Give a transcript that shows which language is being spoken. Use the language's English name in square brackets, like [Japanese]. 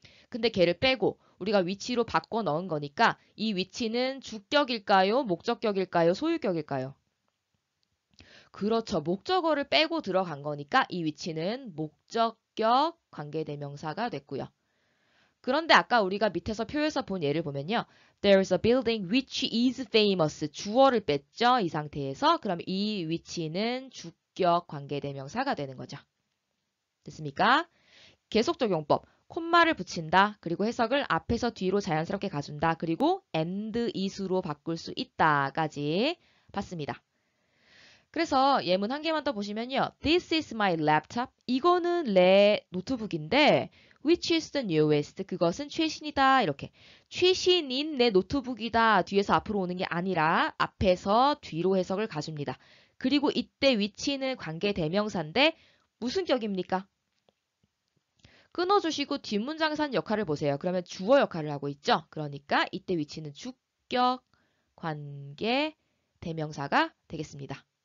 [Korean] 근데 걔를 빼고 우리가 위치로 바꿔 넣은 거니까 이 위치는 주격일까요? 목적격일까요? 소유격일까요? 그렇죠. 목적어를 빼고 들어간 거니까 이 위치는 목적격 관계대명사가 됐고요. 그런데 아까 우리가 밑에서 표에서 본 예를 보면요. [English] There is a building which is famous. [Korean] 주어를 뺐죠. 이 상태에서. 그럼 이 위치는 주격 관계대명사가 되는 거죠. 됐습니까? 계속적 용법. 콤마를 붙인다. 그리고 해석을 앞에서 뒤로 자연스럽게 가준다. 그리고 and is로 바꿀 수 있다까지 봤습니다. 그래서 예문 한 개만 더 보시면요. [English] This is my laptop. [Korean] 이거는 내 노트북인데 [English] which is the newest. [Korean] 그것은 최신이다. 이렇게. 최신인 내 노트북이다. 뒤에서 앞으로 오는 게 아니라 앞에서 뒤로 해석을 가줍니다. 그리고 이때 위치는 관계 대명사인데 무슨 격입니까? 끊어주시고 뒷문장에서 한 역할을 보세요. 그러면 주어 역할을 하고 있죠. 그러니까 이때 위치는 주격, 관계, 대명사가 되겠습니다.